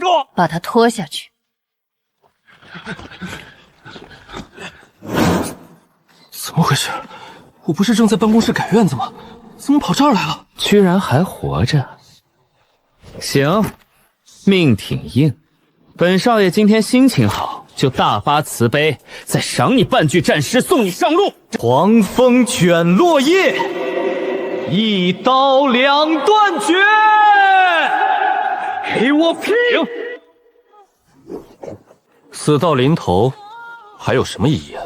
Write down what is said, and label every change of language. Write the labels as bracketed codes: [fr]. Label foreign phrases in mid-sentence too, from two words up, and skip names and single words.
[zh] 把他拖下去。怎麼回事？我不是正在辦公室改院子嗎？怎麼跑這兒來了？居然還活着。行，命挺硬。本少爺今天心情好，就大發慈悲，再賞你半句戰詩，送你上路。狂風捲落葉，一刀兩斷絕。給我拼！死到臨頭，還有什麼意義啊？